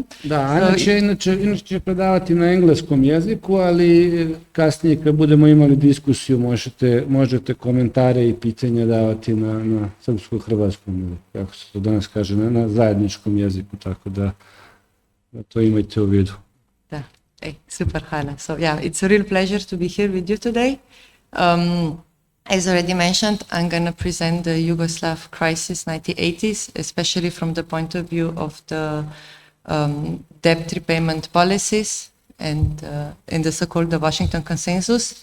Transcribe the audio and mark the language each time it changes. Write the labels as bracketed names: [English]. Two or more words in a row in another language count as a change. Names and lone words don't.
[Serbian] Da, Ana će inače predavati na engleskom jeziku, ali kasnije kad budemo imali diskusiju možete komentare i pitanja davati na srpsko-hrvatskom jeziku, kako se to danas kaže, na zajedničkom jeziku, tako da to imajte u vidu. Da, super, hvala. [English] So yeah, it's a real pleasure to be here with you today. As already mentioned, I'm going to present the Yugoslav crisis 1980s, especially from the point of view of the debt repayment policies and the so-called the Washington consensus.